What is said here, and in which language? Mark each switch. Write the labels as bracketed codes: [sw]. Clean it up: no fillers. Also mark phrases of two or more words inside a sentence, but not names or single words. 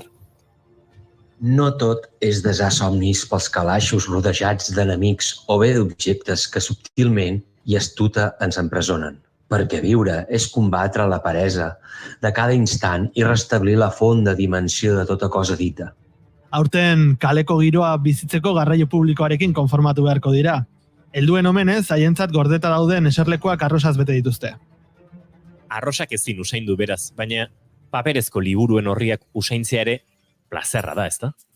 [ca] No tot és desar somnis pels calaixos rodejats d'enemics o bé d'objectes que subtilment i astuta ens empresonen. Perquè viure és combatre la peresa de cada instant i restablir la fonda dimensió de tota cosa dita. [eu] Aurten kaleko giroa bizitzeko garraio publikoarekin konformatu beharko dira. Helduen omenez, haientzat gordeta dauden eserlekuak arrosaz bete dituzte. Arrosak ezin usaindu beraz, baina paperezko liburuen horriak usaintzea ere plazerra da, ezta?